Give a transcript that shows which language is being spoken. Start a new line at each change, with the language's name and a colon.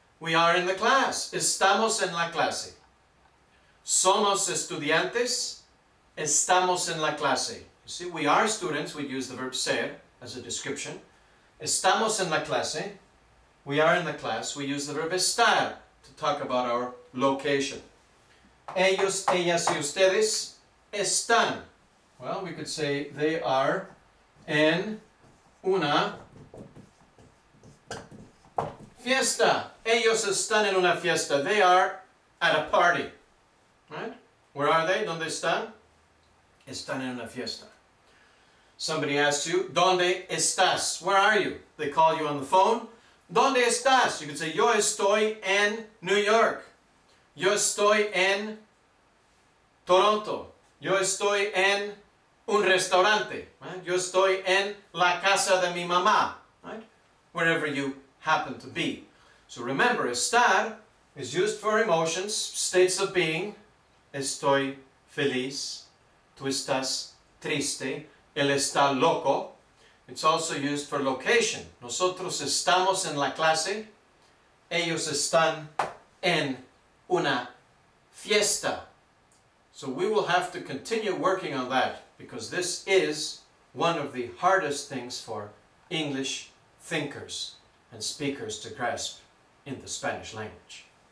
English: We are in the class.
Spanish: Estamos en la clase. Somos estudiantes. Estamos en la clase.
English: You see, we are students. We use the verb ser as a description.
Spanish: Estamos en la clase.
English: We are in the class. We use the verb estar to talk about our location.
Spanish: Ellos, ellas y ustedes están.
English: Well, we could say they are
Spanish: en una fiesta. Ellos están en una fiesta.
English: They are at a party. Right? Where are they?
Spanish: ¿Dónde están? Están en una fiesta.
English: Somebody asks you,
Spanish: ¿dónde estás?
English: Where are you? They call you on the phone.
Spanish: ¿Dónde estás?
English: You could say,
Spanish: yo estoy en New York. Yo estoy en Toronto. Yo estoy en un restaurante. Right? Yo estoy en la casa de mi mamá. Right?
English: wherever you happen to be. So remember, estar is used for emotions, states of being.
Spanish: Estoy feliz. Tú estás triste. Él está loco.
English: It's also used for location.
Spanish: Nosotros estamos en la clase. Ellos están en una fiesta.
English: So we will have to continue working on that, because this is one of the hardest things for English thinkers and speakers to grasp in the Spanish language.